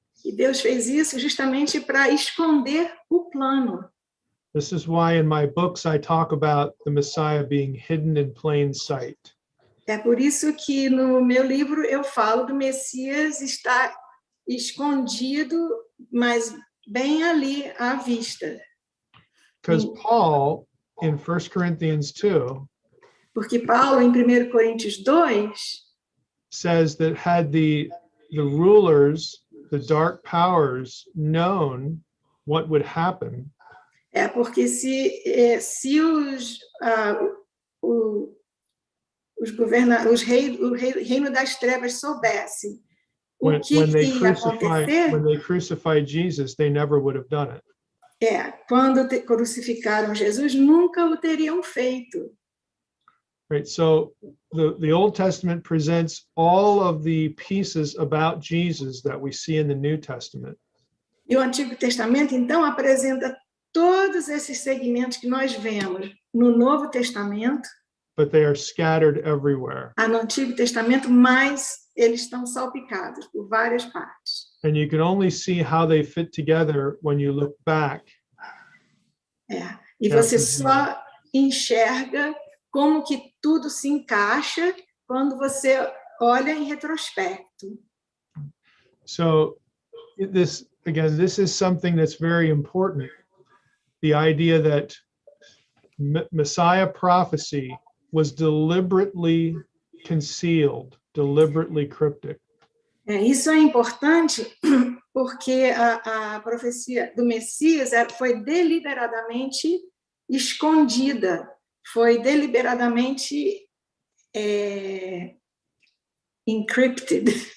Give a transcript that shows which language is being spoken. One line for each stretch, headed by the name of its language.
Portuguese: E Deus fez isso justamente para esconder o plano.
English: This is why in my books I talk about the Messiah being hidden in plain sight.
Portuguese: É por isso que no meu livro eu falo do Messias estar escondido, mas bem ali à vista.
English: Because Paul in 1 Corinthians 2
Portuguese: Porque Paulo em 1 Coríntios 2
English: says that had the rulers, the dark powers known what would happen,
Portuguese: porque se o reino das trevas soubesse o que
English: when they
Portuguese: ia acontecer,
English: crucified Jesus, they never would have done it.
Portuguese: Quando crucificaram Jesus, nunca o teriam feito.
English: Right, so the Old Testament presents all of the pieces about Jesus that we see in the New Testament.
Portuguese: E o Antigo Testamento, então, apresenta todos esses segmentos que nós vemos no Novo Testamento.
English: but they are scattered everywhere.
Portuguese: Há no Antigo Testamento, mas eles estão salpicados por várias partes.
English: And you can only see how they fit together when you look back.
Portuguese: É. E você só enxerga como que tudo se encaixa quando você olha em retrospecto.
English: So this is something that's very important. The idea that Messiah prophecy was deliberately concealed, deliberately cryptic.
Portuguese: Isso é importante porque a profecia do Messias foi deliberadamente escondida, foi deliberadamente encrypted.